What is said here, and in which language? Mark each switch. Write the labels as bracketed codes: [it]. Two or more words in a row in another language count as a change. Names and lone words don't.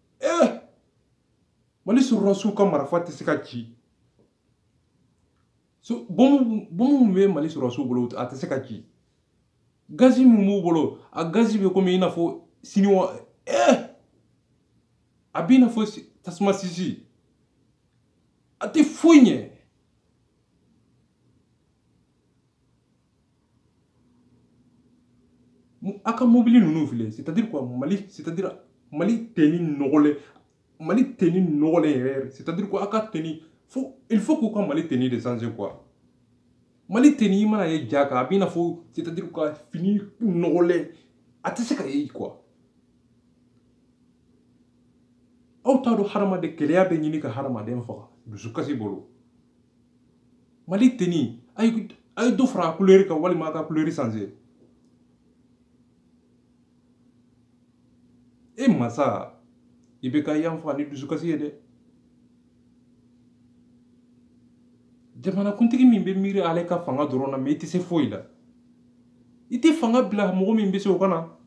[bm] Mali sɔrɔdasiw ka marifa tɛ se ka ci bɔn min bɛ Mali sɔrɔdasiw bolo a tɛ se ka ci gazi min b'u bolo a gazi bɛ komi i n'a fɔ siniwa a b'i n'a fɔ tasuma sisi a tɛ foyi ɲɛ a ka mobili ninnu filɛ [fr] c'est-à-dire quoi [bm] Mali teni nɔgɔlen yɛrɛ [fr] c'est-à-dire quoi [bm] a ka teni [fr] il faut [bm] k'u ka Mali teni de [fr] changer quoi [bm] Mali teni i mana ye ja kan a b'i n'a fɔ [fr] c'est-à-dire quoi [bm] fini nɔgɔlen a tɛ se ka ye quoi aw t'a dɔn hadamaden kɛlɛya bɛ ɲini ka hadamaden faga dusukasi bolo Mali teni a ye dɔ fara a couleur kan walima a ka couleur changer e masa i bɛ ka yan faga ni dusukasi ye dɛ jamanakuntigi min bɛ miiri ale ka fanga dɔrɔn na mais i tɛ se foyi la i tɛ fanga bila mɔgɔ min bɛ se o kana